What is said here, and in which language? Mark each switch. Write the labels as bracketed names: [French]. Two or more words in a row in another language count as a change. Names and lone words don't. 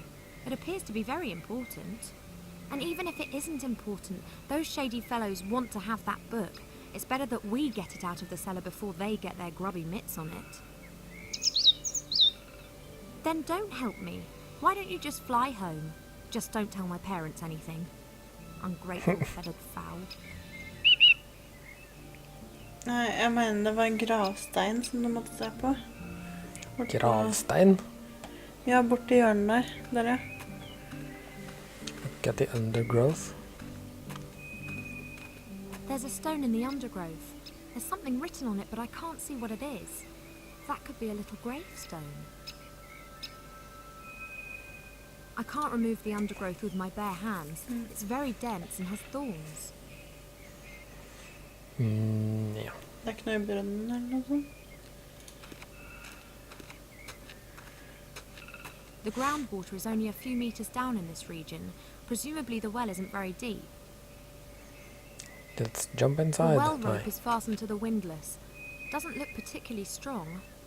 [English] It appears to be very important. And even if it isn't important, those shady fellows want to have that book. It's better that we get it out of the cellar before they get their grubby mitts on it. Then don't help me. Why don't you just fly home? Just don't tell my parents anything. Ungrateful feathered fowl. [Norwegian] Nej, jeg mener det var en gravstein som du måtte se på. Gravstein? Ja, borte i hjørnet der. Der, ja. [English] Look at the undergrowth. There's a stone in the undergrowth. There's something written on it, but I can't see what it is. That could be a little gravestone. I can't remove the undergrowth with my bare hands. It's very dense and has thorns. [Norwegian] Ja. Det er ikke noe i brønnen eller noe sånt. [English] The groundwater is only a few meters down in this region. Presumably the well isn't very deep. Let's jump The inside. well rope is fastened to the windlass. Doesn't look particularly strong.